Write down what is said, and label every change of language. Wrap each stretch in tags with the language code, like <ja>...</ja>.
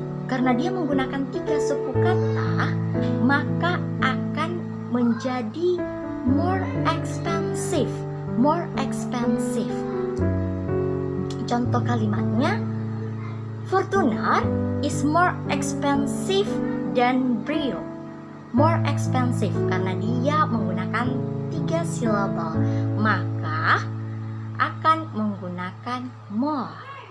<id>Karena dia menggunakan 3 suku kata, maka akan menjadi</id> <en>more expensive. More expensive.</en> <id>Contoh kalimatnya,</id> <en>Fortuner is more expensive than Brio. More expensive</en> <id>karena dia menggunakan 3 silabel, maka akan menggunakan more.</id>